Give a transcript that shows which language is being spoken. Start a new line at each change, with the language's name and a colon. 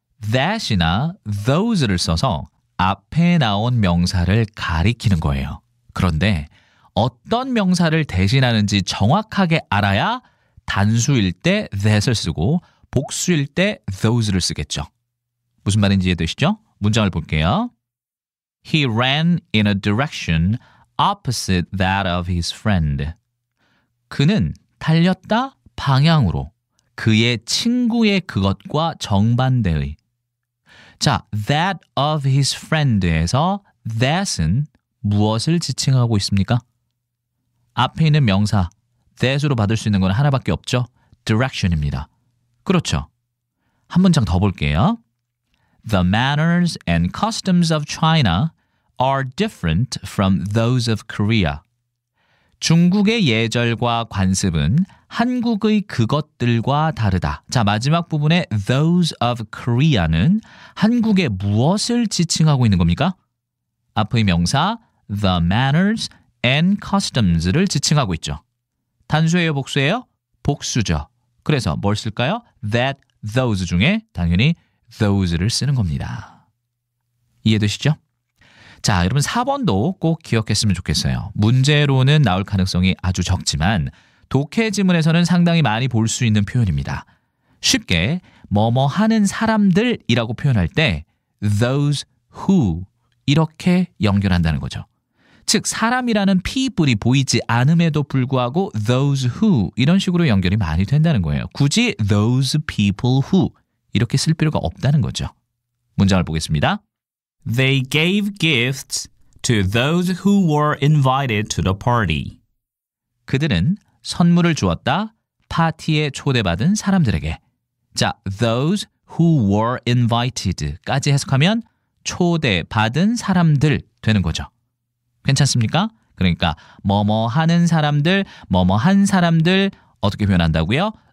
Korean: that이나 those를 써서 앞에 나온 명사를 가리키는 거예요. 그런데 어떤 명사를 대신하는지 정확하게 알아야 단수일 때 that을 쓰고 복수일 때 those를 쓰겠죠. 무슨 말인지 이해되시죠? 문장을 볼게요.
English: He ran in a direction opposite that of his friend.
Korean: 그는 달렸다 방향으로 그의 친구의 그것과 정반대의. 자,
English: that of his friend
Korean: 에서 that은 무엇을 지칭하고 있습니까? 앞에 있는 명사 that으로 받을 수 있는 건 하나밖에 없죠. direction입니다. 그렇죠. 한 문장 더 볼게요.
English: The manners and customs of China are different from those of Korea.
Korean: 중국의 예절과 관습은 한국의 그것들과 다르다. 자, 마지막 부분에 those of Korea는 한국의 무엇을 지칭하고 있는 겁니까? 앞의 명사
English: the manners and customs
Korean: 를 지칭하고 있죠. 단수예요, 복수예요? 복수죠. 그래서 뭘 쓸까요? that, those 중에 당연히 those를 쓰는 겁니다. 이해되시죠? 자, 여러분 4번도 꼭 기억했으면 좋겠어요. 문제로는 나올 가능성이 아주 적지만 독해 지문에서는 상당히 많이 볼 수 있는 표현입니다. 쉽게 뭐뭐 하는 사람들이라고 표현할 때 those who 이렇게 연결한다는 거죠. 즉 사람이라는 people이 보이지 않음에도 불구하고 those who 이런 식으로 연결이 많이 된다는 거예요. 굳이
English: those people who
Korean: 이렇게 쓸 필요가 없다는 거죠. 문장을 보겠습니다.
English: They gave gifts to those who were invited to the party.
Korean: 그들은 선물을 주었다. 파티에 초대받은 사람들에게. 자,
English: those who were invited
Korean: 까지 해석하면 초대받은 사람들 되는 거죠. 괜찮습니까? 그러니까 뭐뭐 하는 사람들, 뭐뭐 한 사람들 어떻게 표현한다고요?